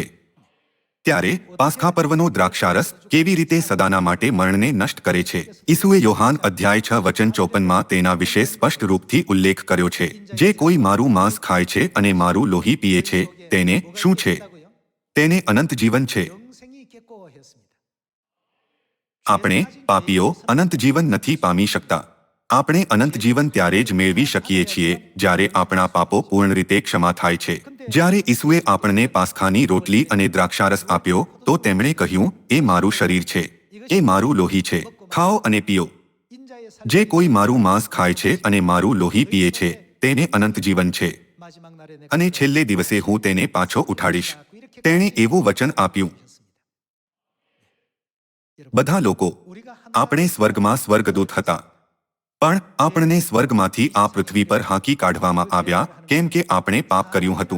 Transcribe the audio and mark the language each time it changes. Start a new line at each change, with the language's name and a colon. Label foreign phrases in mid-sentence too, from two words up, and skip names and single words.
Gujarati: ત્યારે પાસ્ખા પર્વનો દ્રાક્ષારસ કેવી રીતે સદાના માટે મરણને નષ્ટ કરે છે? ઈસુએ યોહાન અધ્યાય 6 વચન 54માં તેના વિશે સ્પષ્ટ રૂપથી ઉલ્લેખ કર્યો છે. જે કોઈ મારું માંસ ખાય છે અને મારું લોહી પીએ છે તેને શું છે? તેને અનંત જીવન છે.
Korean: 영생이 있겠고 했습니다.
Gujarati: આપણે પાપીઓ અનંત જીવન નથી પામી શકતા. આપણે અનંત જીવન ત્યારે જ મેળવી શકીએ છીએ જ્યારે આપણા પાપો પૂર્ણ રીતે ક્ષમા થાય છે. જ્યારે ઈસુએ આપણને પાસ્ખાની રોટલી અને દ્રાક્ષારસ આપ્યો તો તેમણે કહ્યું એ મારું શરીર છે, એ મારું લોહી છે, ખાઓ અને પીઓ.
Korean: 인자의
Gujarati: જે કોઈ મારું માંસ ખાય છે અને મારું લોહી પીએ છે તેને અનંત જીવન છે
Korean: 마지막 날에 내가
Gujarati: અને છેલ્લે દિવસે હું તેને પાછો ઉઠાડીશ. તેણે એવું વચન આપ્યું. બધા લોકો આપણે સ્વર્ગમાં સ્વર્ગદૂત હતા, પણ આપણને સ્વર્ગમાંથી આ પૃથ્વી પર હાંકી કાઢવામાં આવ્યા કેમ કે આપણે પાપ કર્યું હતું.